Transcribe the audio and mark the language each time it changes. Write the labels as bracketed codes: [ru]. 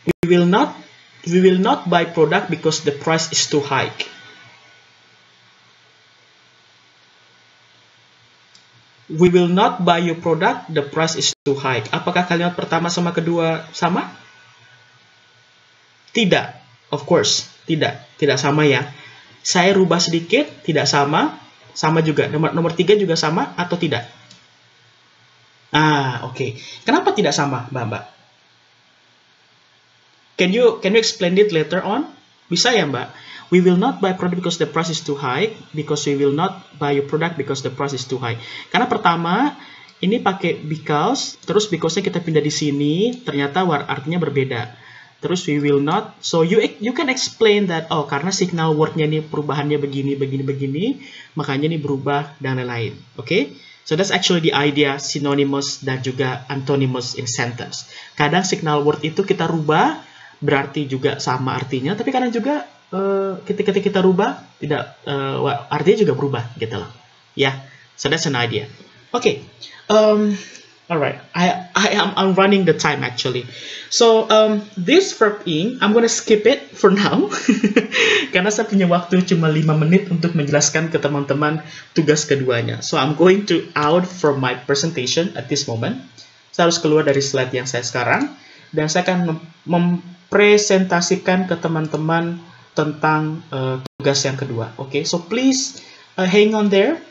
[en] We will not buy product because the price is too high. We will not buy your product, the price is too high. [id] Apakah kalimat pertama sama kedua sama? Tidak, [en] of course, [id] tidak sama ya. Saya rubah sedikit, tidak sama juga. Nomor 3 juga sama atau tidak? Oke. Kenapa tidak sama, Mbak? [en] Can you explain it later on? [id] Bisa ya, Mbak? [en] We will not buy product because the price is too high. Because we will not buy your product because the price is too high. [id] Karena pertama, ini pakai because, terus because-nya kita pindah di sini, ternyata artinya berbeda. Terus [en] we will not. So you can explain that, [id] oh karena signal word-nya ini perubahannya begini, makanya ini berubah dan lain-lain. Okay? [en] So that's actually the idea synonymous [id] dan juga [en] antonymous in sentence. [id] Kadang signal word itu kita rubah, berarti juga sama artinya, tapi kadang juga ketika kita rubah tidak artinya juga berubah gitu loh. Ya, [en] so that's an idea. [id] Oke. [en] Alright, I'm running the time actually. So this verb ing, I'm gonna skip it for now [id] karena saya punya waktu cuma 5 menit untuk menjelaskan ke teman-teman tugas keduanya. [en] So I'm going to out from my presentation at this moment. [id] Saya harus keluar dari slide yang saya sekarang dan saya akan mempresentasikan ke teman-teman tentang tugas yang kedua. [en] Oke, so please hang on there.